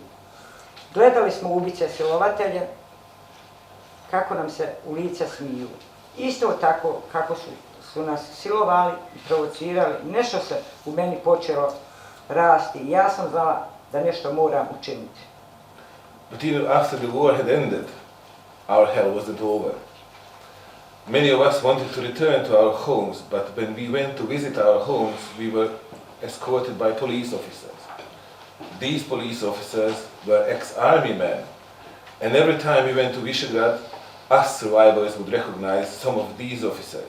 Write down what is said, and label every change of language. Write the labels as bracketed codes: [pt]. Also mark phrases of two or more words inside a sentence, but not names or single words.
[bs] Gledali smo ubice silovatelje, kako nam se u lice smiju. Isto tako kako su nas silovali i provocirali, nešto se u meni počelo rasti i ja sam znala da nešto moram učiniti. [en] But even after the war had ended, our hell wasn't over. Many of us wanted to return to our homes, but when we went to visit our homes, we were escorted by police officers. These police officers were ex-army men, and every time we went to Visegrad, us survivors would recognize some of these officers.